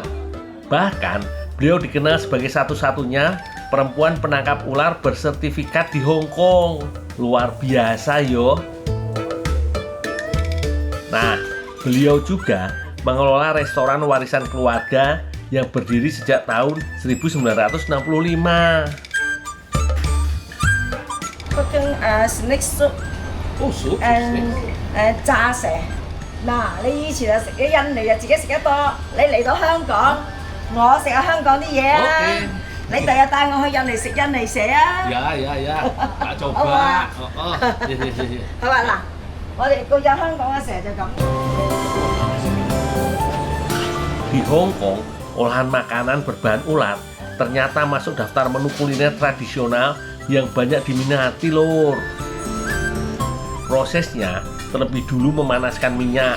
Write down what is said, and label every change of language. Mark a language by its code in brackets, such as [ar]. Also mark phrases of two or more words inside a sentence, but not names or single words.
[id] Bahkan, beliau dikenal sebagai satu-satunya perempuan penangkap ular bersertifikat di Hong Kong. Luar biasa yo. Nah, beliau juga mengelola restoran warisan keluarga yang berdiri sejak tahun 1965. [en] Cooking snake soup [id] Oh, sup. [yue] and 炸蛇。嗱，你以前啊食嘅印尼啊自己食得多，你嚟到香港，我食下香港啲嘢啊。 [id] Oke. [yue] 你第日帶我去印尼食印尼蛇啊。 [id] Ya, tak coba. Apa? Iya. [yue] 係咪嗱？我哋個有香港嘅蛇就咁。 [id] Di Hong Kong, olahan makanan berbahan ular ternyata masuk daftar menu kuliner tradisional yang banyak diminati, Lur. Prosesnya terlebih dulu memanaskan minyak.